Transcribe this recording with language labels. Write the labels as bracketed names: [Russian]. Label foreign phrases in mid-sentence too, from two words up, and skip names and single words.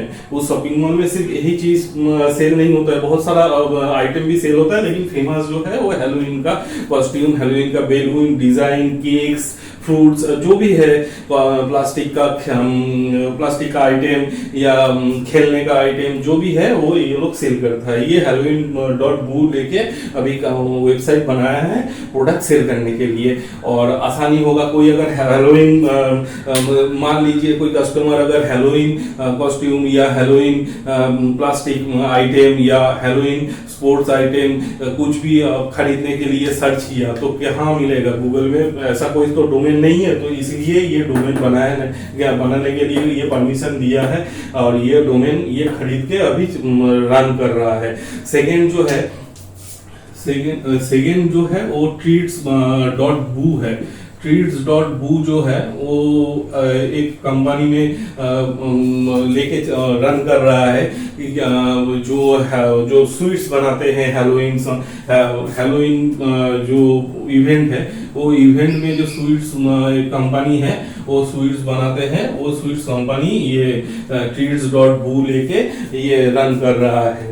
[Hindi] उस [English] shopping mall [Hindi] में सिर्फ यही चीज सेल नहीं होता है, बहुत सारा आइटम भी सेल होता है, लेकिन फेमस जो है वो हैलोवीन का कॉस्ट्यूम, हैलोवीन का बैलून, डिजाइन, केक्स, फ्रूट्स, जो भी है, प्लास्टिक का आइटम या खेलने का आइटम जो भी है वो ये लोग सेल करता है। ये halloween.bu लेके अभी वेबसाइट बनाया है [English] product sell [Hindi] करने के लिए, और आसानी होगा। कोई अगर हैलोवीन मान लीजिए कोई कस्टमर अगर [English] Halloween costume [Hindi] या [English] Halloween plastic item [Hindi] या [English] Halloween sports item [Hindi] कुछ भी खरीदने के लिए सर्च किया तो कहाँ मिलेगा? गूगल में ऐसा कोई तो डोमेन नहीं है, तो इसलिए ये डोमेन बनाने के लिए ये परमिशन दिया है और ये डोमेन ये खरीद के अभी रन कर रहा है। सेकेंड जो है वो treats.bu है। treats.bu जो है वो एक कंपनी में लेके रन कर रहा है, जो स्वीट्स बनाते हैं हैलोवीन जो इवेंट है, वो इवेंट में जो [English] sweets company [Hindi] है वो स्वीट्स बनाते हैं, वो [English] sweets company [Hindi] ये treats.bu लेके ये रन कर रहा है।